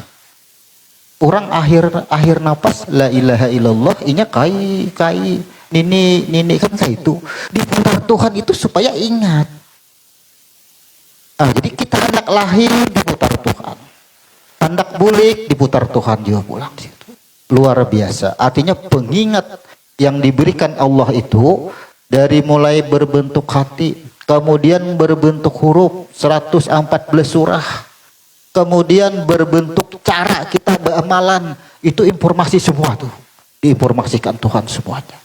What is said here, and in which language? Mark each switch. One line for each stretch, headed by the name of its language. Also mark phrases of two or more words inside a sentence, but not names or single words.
Banjar: Orang akhir napas
Arabic: لا إله إلا الله,
Banjar: inya kai nini kan saya itu diputar Tuhan itu supaya ingat. Jadi kita hendak lahir diputar Tuhan, hendak bulik diputar Tuhan juga pulang situ.
Indonesian: Luar biasa. Artinya pengingat yang diberikan Allah itu dari mulai berbentuk hati, kemudian berbentuk huruf 114 surah, kemudian berbentuk cara kita beramalan, itu informasi semua tuh diinformasikan Tuhan semuanya.